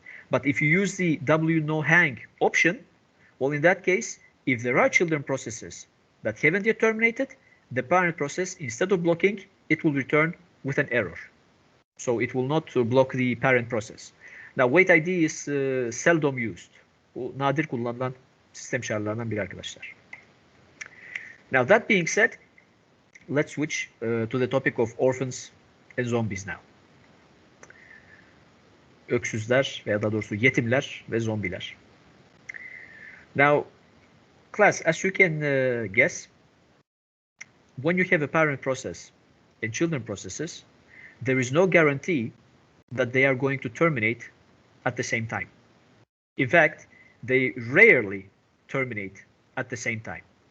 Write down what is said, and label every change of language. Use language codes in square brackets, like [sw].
[en] But if you use the W no hang option, well, in that case, if there are children processes that haven't yet terminated, the parent process, instead of blocking, it will return with an error. So it will not block the parent process. Now, wait ID is seldom used. [tr] Bu nadir kullanılan sistem çağrılarından biri arkadaşlar. [en] Now, that being said, let's switch to the topic of orphans and zombies now. [tr] Öksüzler veya daha doğrusu yetimler ve zombiler. [en] Now, class, as you can guess, when you have a parent process and children processes, there is no guarantee that they are going to terminate at the same time. In fact, they rarely terminate at the same time.